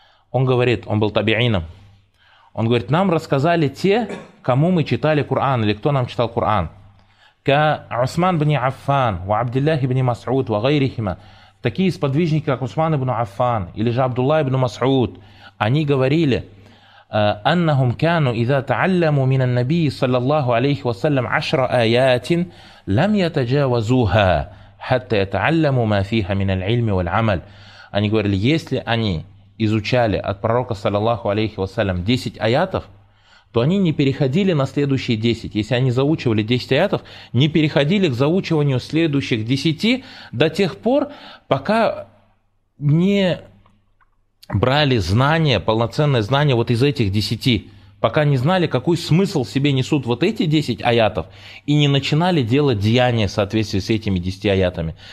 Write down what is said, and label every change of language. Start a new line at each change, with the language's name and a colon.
Russian: Он говорит, он был табиином. Он говорит, нам рассказали те, кому мы читали Коран, или кто нам читал Коран.
Arabic: Ка Усман бни Аффан, ва Абдиллахи бни Мас'уд, ва гайрихима.
Russian: Такие сподвижники, как Усман ибн Аффан, или же Абдуллах ибн Мас'уд, они говорили,
Arabic: أنهم كانوا إذا تعلموا من النبي صلى الله عليه وسلم 10 آيات لم يتجاوزوها حتى يتعلموا ما فيها من العلم والعمل.
Russian: Они говорили, если они изучали от пророка, саллаллаху алейхи вассалям, 10 аятов, то они не переходили на следующие 10. Если они заучивали 10 аятов, не переходили к заучиванию следующих 10 до тех пор, пока не брали знания, полноценное знание вот из этих 10, пока не знали, какой смысл себе несут вот эти 10 аятов, и не начинали делать деяния в соответствии с этими 10 аятами.